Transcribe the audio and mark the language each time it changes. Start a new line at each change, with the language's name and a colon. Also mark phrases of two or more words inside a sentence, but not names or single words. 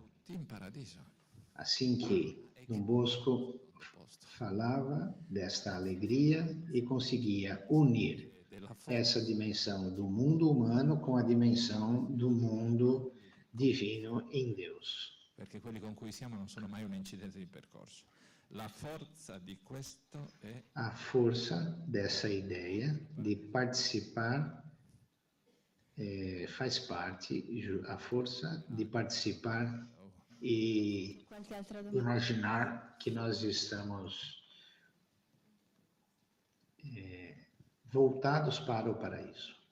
Portuguese: Assim que Dom Bosco falava desta alegria e conseguia unir essa dimensão do mundo humano com a dimensão do mundo divino em Deus.
Italian: Perché quelli con cui siamo non sono mai un incidente di percorso. La forza di questo è
Portuguese: a força dessa ideia de participar faz parte, a força de participar e imaginar que nós estamos voltados para o paraíso.